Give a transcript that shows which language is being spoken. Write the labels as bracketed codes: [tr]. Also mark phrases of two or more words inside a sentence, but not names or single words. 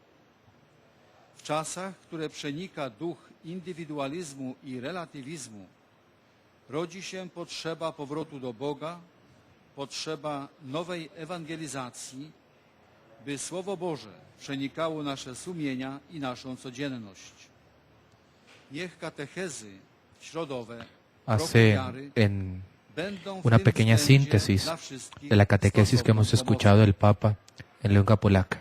[pl] W czasach, które przenika duch indywidualizmu i relatywizmu, rodzi się potrzeba powrotu do Boga, potrzeba nowej ewangelizacji, by Słowo Boże przenikało nasze sumienia i naszą codzienność. Niech katechezy środowe [es] Hace en una pequeña síntesis de la catequesis que hemos escuchado del Papa en lengua polaca.